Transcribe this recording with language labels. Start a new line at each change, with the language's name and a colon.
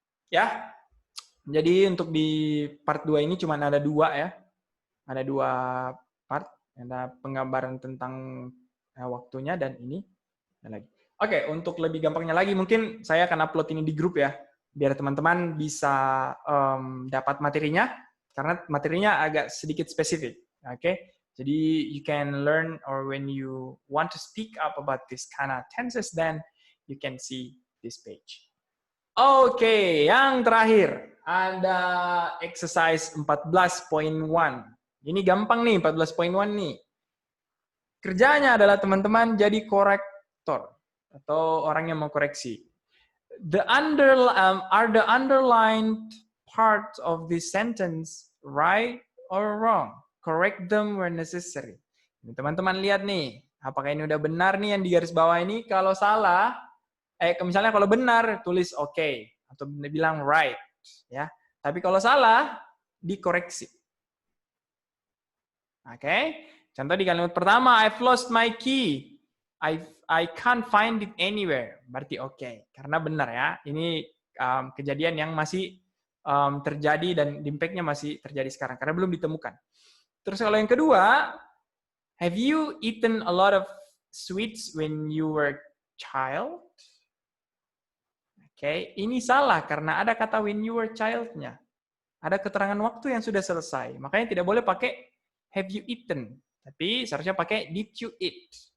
Indonesian: Ya, jadi untuk di part 2 ini cuma ada 2 ya. Ada 2 part. Ada penggambaran tentang waktunya dan ini dan lagi. Oke, untuk lebih gampangnya lagi mungkin saya akan upload ini di grup ya, biar teman-teman bisa dapat materinya, karena materinya agak sedikit spesifik. Oke, jadi
English: you can learn, or when you want to speak up about this kind of tenses, then you can see this page.
Indonesian: Oke, yang terakhir ada exercise 14.1. Ini gampang nih, 14.1 nih. Kerjanya adalah teman-teman jadi korektor atau orang yang mengkoreksi.
English: Are the underlined parts of this sentence right or wrong? Correct them where necessary.
Indonesian: Teman-teman lihat nih, apakah ini udah benar nih yang di garis bawah ini? Kalau salah, misalnya kalau benar tulis okay atau bilang right, ya. Tapi kalau salah dikoreksi. Oke. Contoh di kalimat pertama,
English: I've lost my key. I can't find it anywhere.
Indonesian: Berarti oke, karena benar ya. Ini kejadian yang masih terjadi dan impact-nya masih terjadi sekarang karena belum ditemukan. Terus kalau yang kedua,
English: have you eaten a lot of sweets when you were child?
Indonesian: Oke, ini salah karena ada kata
English: when you were child-
Indonesian: nya. Ada keterangan waktu yang sudah selesai. Makanya tidak boleh pakai have you eaten. Tapi seharusnya pakai did you eat.